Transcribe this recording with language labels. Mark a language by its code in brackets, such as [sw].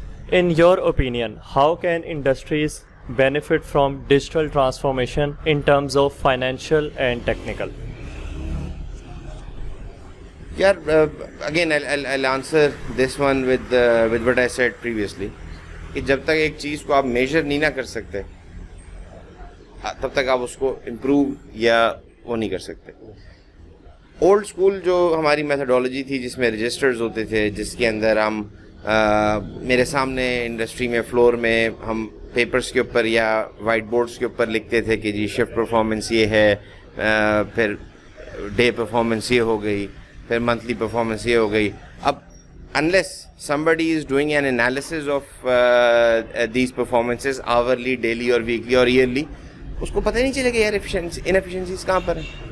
[en] In your opinion, how can industries benefit from digital transformation in terms of financial and technical? Yeah, again, I'll answer this one with what I said previously. [ur] کہ جب تک ایک چیز کو آپ major نہیں نہ کر سکتے تب تک آپ اس کو امپروو یا وہ نہیں کر سکتے. اولڈ اسکول جو ہماری میتھڈالوجی تھی جس میں رجسٹرز ہوتے تھے, جس کے اندر ہم میرے سامنے انڈسٹری میں فلور میں ہم پیپرز کے اوپر یا وائٹ بورڈز کے اوپر لکھتے تھے کہ جی شفٹ پرفارمنس یہ ہے, پھر ڈے پرفارمنس یہ ہو گئی, پھر منتھلی پرفارمنس یہ ہو گئی. [en] اب unless somebody is doing an analysis of these performances hourly, daily or weekly or yearly, [ur] اس کو پتہ نہیں چلے گا یار inefficiencies کہاں پر ہیں.